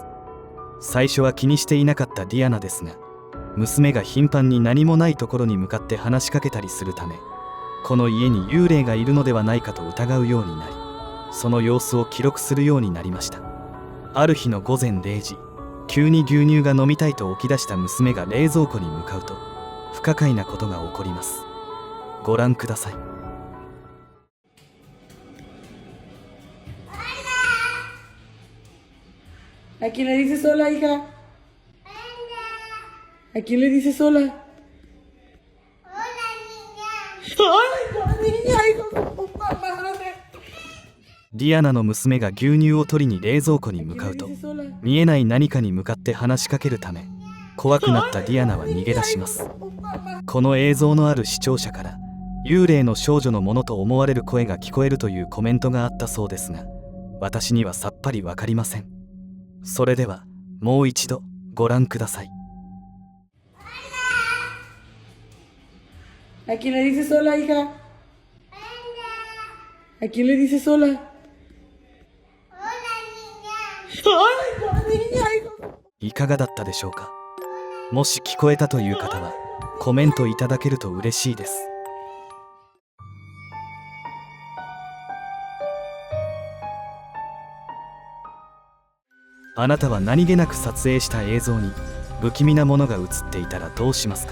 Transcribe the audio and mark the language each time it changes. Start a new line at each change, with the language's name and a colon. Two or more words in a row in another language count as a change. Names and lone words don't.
Japanese: 最初は気にしていなかったディアナですが、娘が頻繁に何もないところに向かって話しかけたりするため、この家に幽霊がいるのではないかと疑うようになり、その様子を記録するようになりました。ある日の午前0時、急に牛乳が飲みたいと起き出した娘が冷蔵庫に向かうと、不可解なことが起こります。ご覧ください。
Spanish: ¿A quién le dices sola, hija? ¿A quién le dices sola? ¡Hola, niña! ¡Ay, hijo de tu madre!
Japanese: ディアナの娘が牛乳を取りに冷蔵庫に向かうと、見えない何かに向かって話しかけるため、怖くなったディアナは逃げ出します。この映像のある視聴者から、幽霊の少女のものと思われる声が聞こえるというコメントがあったそうですが、私にはさっぱりわかりません。それではもう一度ご覧ください。
Spanish: ¿A quién le dices sola, hija? ¿A quién le dices sola? ¡Hola, niña! ¡Hijo!
Japanese: いかがだったでしょうか。もし聞こえたという方はコメントいただけると嬉しいです。あなたは何気なく撮影した映像に不気味なものが映っていたらどうしますか。